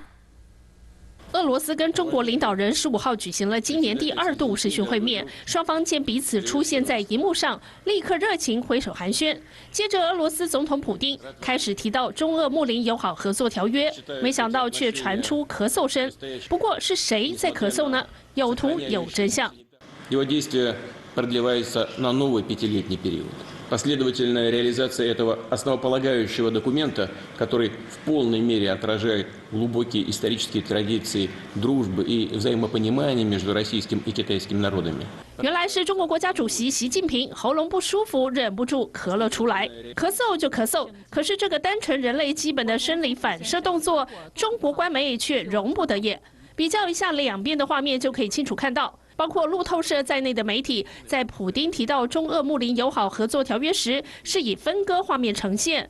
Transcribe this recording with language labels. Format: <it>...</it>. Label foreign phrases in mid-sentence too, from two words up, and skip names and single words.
<zh>俄罗斯跟中国领导人15号举行了今年第2度视讯会面，双方见彼此出现在荧幕上，立刻热情挥手寒暄。接着，俄罗斯总统普丁开始提到中俄睦邻友好合作条约，没想到却传出咳嗽声。不过是谁在咳嗽呢？有图有真相。</zh> <ru>Последовательная реализация этого основополагающего документа, который в полной мере отражает глубокие исторические традиции дружбы и взаимопонимания между российским и китайским народами.</ru> <zh>原来是中国国家主席习近平喉咙不舒服，忍不住咳了出来。咳嗽就咳嗽，可是这个单纯人类基本的生理反射动作，中国官媒却容不得也。比较一下两边的画面，就可以清楚看到。 包括路透社在内的媒体，在普丁提到中俄睦邻友好合作条约时，是以分割画面呈现。</zh>